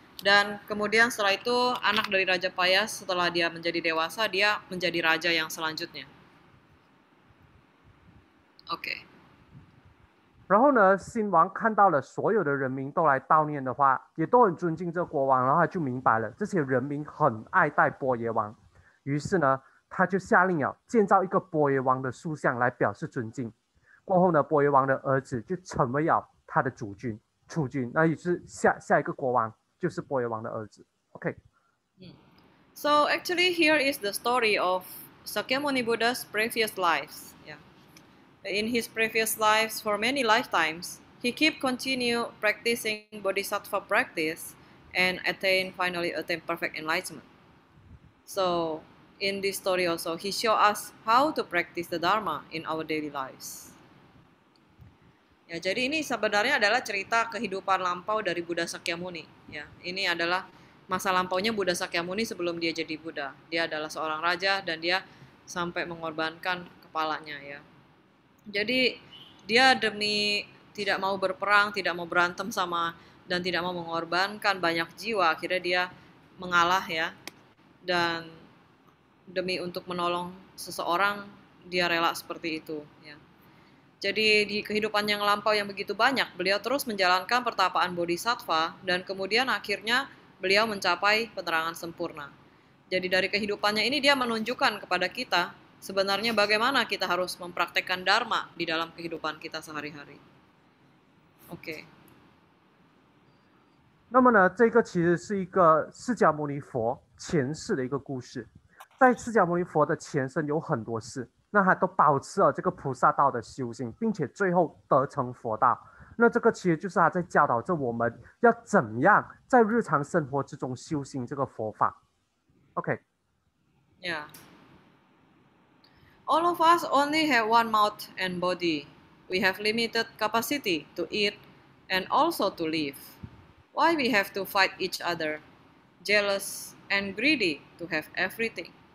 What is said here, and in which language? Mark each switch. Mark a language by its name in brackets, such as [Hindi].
[Indonesian] Dan kemudian setelah itu anak dari Raja Payas setelah dia menjadi dewasa, dia menjadi raja yang selanjutnya. OK。 [Chinese] 然后呢，新王看到了所有的人民都来悼念的话，也都很尊敬这国王，然后他就明白了这些人民很爱戴波耶王，于是呢，他就下令建造一个波耶王的塑像来表示尊敬。过后呢，波耶王的儿子就成为他的储君，那也是下一个国王就是波耶王的儿子。 OK。 [English] So actually here is the story of Sakyamuni Buddha's previous lives. In his previous lives, for many lifetimes, he continue practicing bodhisattva practice and finally attain perfect enlightenment. So in this story also, he show us how to practice the Dharma in our daily lives. [Indonesian] Ya, jadi ini sebenarnya adalah cerita kehidupan lampau dari Buddha Sakyamuni. Ya, ini adalah masa lampaunya Buddha Sakyamuni sebelum dia jadi Buddha. Dia adalah seorang raja dan dia sampai mengorbankan kepalanya ya. Jadi dia demi tidak mau berperang, tidak mau berantem dan tidak mau mengorbankan banyak jiwa, akhirnya dia mengalah ya. Dan demi untuk menolong seseorang, dia rela seperti itu ya. Jadi di kehidupan yang lampau yang begitu banyak, beliau terus menjalankan pertapaan bodhisattva dan kemudian akhirnya beliau mencapai penerangan sempurna. Jadi dari kehidupannya ini dia menunjukkan kepada kita sebenarnya bagaimana kita harus mempraktekkan Dharma di dalam kehidupan kita sehari-hari. OK。 [Chinese] 那么呢，这个其实是一个释迦牟尼佛前世的一个故事。在释迦牟尼佛的前身有很多世，那他都保持了这个菩萨道的修行，并且最后得成佛道。那这个其实就是他在教导着我们要怎么样在日常生活之中修行这个佛法。 OK。 Yeah. [English] All of us only have one mouth and body. We have limited capacity to eat and also to live. Why we have to fight each other, jealous and greedy to have everything?